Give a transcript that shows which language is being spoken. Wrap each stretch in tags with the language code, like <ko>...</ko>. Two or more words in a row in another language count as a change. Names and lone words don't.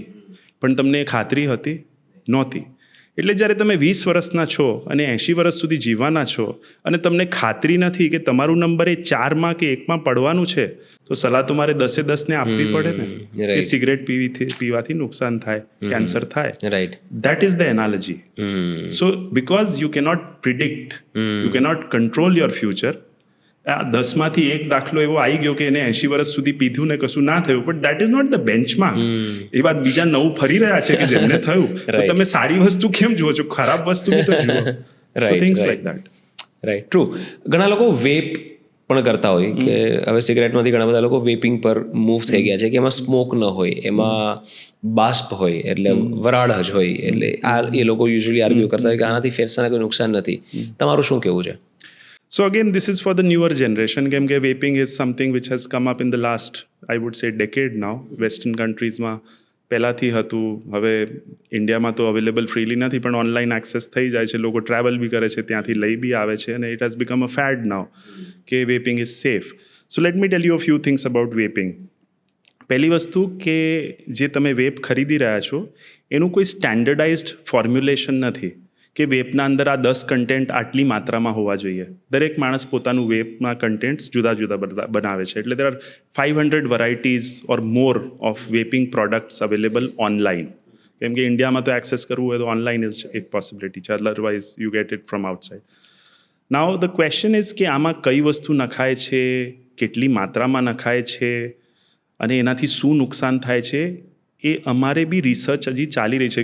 <gu>પણ તમને એ ખાતરી હતી નહોતી. એટલે જ્યારે તમે 20 વર્ષના છો અને 80 વર્ષ સુધી જીવવાના છો અને તમને ખાતરી નથી કે તમારું નંબર એ 4માં કે 1માં પડવાનું છે, તો સલાહ તો મારે 10-10ને આપવી પડે ને કે સિગરેટ પીવાથી નુકસાન થાય, કેન્સર થાય. રાઈટ.</gu> <en>That is the analogy. So because you cannot predict, you cannot control your future.</en> <gu>10માંથી 1 દાખલો એવો આવી ગયો કે એને 80 વર્ષ સુધી પીધું ને કશું ના થયું,</gu> <en>But that is not the benchmark.</en> <gu>એ વાત બીજા 9 ફરી રહ્યા છે કે જેમને થયું, તો તમે સારી વસ્તુ કેમ જુઓ છો, ખરાબ વસ્તુ બી તો જુઓ.</gu> <en>So things like that. Right, true.</en> <gu>ઘણા લોકો વેપ પણ કરતા હોય કે હવે સિગરેટમાંથી ઘણા બધા લોકો વેપિંગ પર મૂવ થઈ ગયા છે કે એમાં સ્મોક ન હોય, એમાં બાષ્પ હોય, એટલે વરાળ જ હોય. એટલે આ એ લોકો</gu> <en>usually argue</en> <gu>કરતા હોય કે આનાથી ફેફસાને કોઈ નુકસાન નથી. તમારું શું કહેવું છે?</gu> <en>So again, this is for the newer generation.</en> <gu>કેમ કે</gu> <en>vaping is something which has come up in the last, I would say, decade now. Western countries-</en> <gu>માં પહેલાંથી હતું, હવે ઇન્ડિયામાં તો</gu> <en>available freely</en> <gu>નથી, પણ</gu> <en>online access</en> <gu>થઈ જાય છે, લોકો ટ્રાવેલ બી કરે છે, ત્યાંથી લઈ બી આવે છે, અને</gu> <en>it has become a fad now</en> <gu>કે</gu> <en>vaping is safe. So let me tell you a few things about vaping.</en> <gu>પહેલી વસ્તુ કે જે તમે વેપ ખરીદી રહ્યા છો એનું કોઈ</gu> <en>standardized formulation</en> <gu>નથી કે વેપના અંદર આ 10 કન્ટેન્ટ આટલી માત્રામાં હોવા જોઈએ. દરેક માણસ પોતાનું વેપના કન્ટેન્ટ્સ જુદા જુદા બનાવે છે.</gu> <en>એટલે there are 500 varieties or more of vaping products available online.</en> <gu>કેમ કે ઇન્ડિયામાં તો એક્સેસ કરવું હોય તો</gu> <en>online is</en> <gu>એક પોસિબિલિટી છે,</gu> <en>otherwise you get it from outside. Now the question is</en> <gu>કે આમાં કઈ વસ્તુ નખાય છે, કેટલી માત્રામાં નખાય છે અને એનાથી શું નુકસાન થાય છે, એ અમારે બી રિસર્ચ હજી ચાલી રહી છે.</gu>